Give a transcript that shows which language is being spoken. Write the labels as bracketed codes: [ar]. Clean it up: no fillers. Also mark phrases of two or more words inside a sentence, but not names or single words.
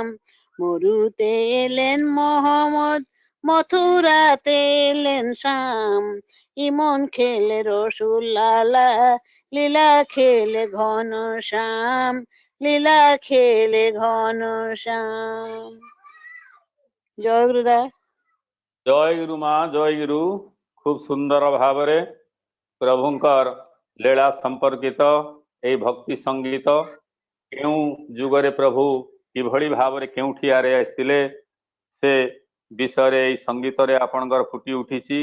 [bn] মরুতে এলেন মহম্মদ, মথুরাতে এলেন শাম, ইমন খেলে রসুল লালা, লীলা খেলে ঘন শ্যাম, লীলা খেলে ঘন শ্যাম। জয় গুরুদা। [or] ଜୟ ଗୁରୁ ମା ଜୟ ଗୁରୁ। ଖୁବ ସୁନ୍ଦର ଭାବରେ ପ୍ରଭୁଙ୍କର ଲୀଳା ସମ୍ପର୍କିତ ଏହି ଭକ୍ତି ସଙ୍ଗୀତ, କେଉଁ ଯୁଗରେ ପ୍ରଭୁ କିଭଳି ଭାବରେ କେଉଁଠି ଆରେ ଆସିଥିଲେ ସେ ବିଷୟରେ ଏହି ସଙ୍ଗୀତରେ ଆପଣଙ୍କର ଫୁଟି ଉଠିଛି।